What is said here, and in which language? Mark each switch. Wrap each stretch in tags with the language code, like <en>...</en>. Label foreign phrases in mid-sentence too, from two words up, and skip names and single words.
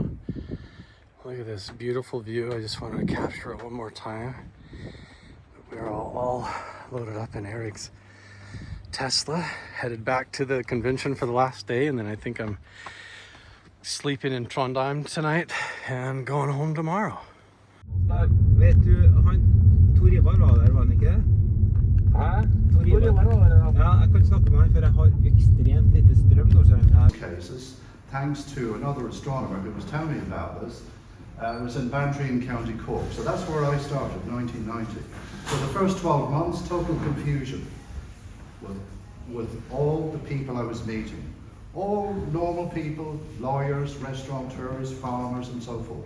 <en>Look at this beautiful view. I just wanted to capture it one more time. We're all loaded up in Eric's Tesla, headed back to the convention for the last day, and then I think I'm sleeping in Trondheim tonight and going home tomorrow.</en> <no>Vet du, Tor Ivar var der, var han ikke? Hæ? Tor Ivar var der. Ja, jeg kan ikke snakke med han, for jeg har ekstremt lite strøm nå, så jeg...</no> <en>Cases, thanks to another astronomer who was telling me about this. It was in Bantry in County Cork, so that's where I started, 1990. So the first 12 months, total confusion with all the people I was meeting. All normal people, lawyers, restaurateurs, farmers, and so forth.</en>